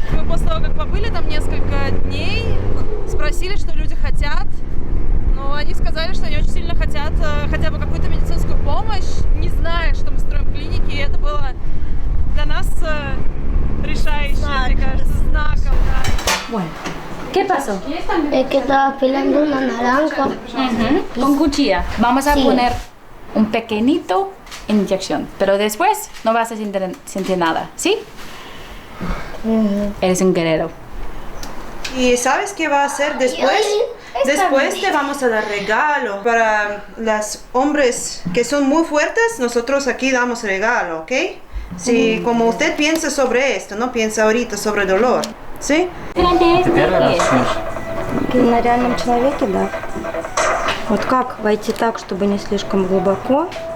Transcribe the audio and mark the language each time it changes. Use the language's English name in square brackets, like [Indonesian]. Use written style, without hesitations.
[Russian] Мы после того, как побыли там несколько дней, спросили, что люди хотят, но они сказали, что они очень сильно хотят хотя бы какую-то медицинскую помощь, не зная, что мы строим клиники, и это было для нас решающим, мне кажется, знаком. [Spanish] Bueno. ¿Qué pasó? Es que estaba pelando una naranja. Con cuchilla. Vamos a poner un pequeñito inyección, pero después no vas a sentir nada, ¿sí? Eres un guerrero. ¿Y sabes qué va a hacer después? Después te vamos a dar regalo. Para los hombres que son muy fuertes, nosotros aquí damos regalo, ¿ok? Si como usted piensa sobre esto, no piensa ahorita sobre dolor. ¿Sí? [Russian] На реальном человеке, да. Вот как войти так, чтобы не слишком глубоко.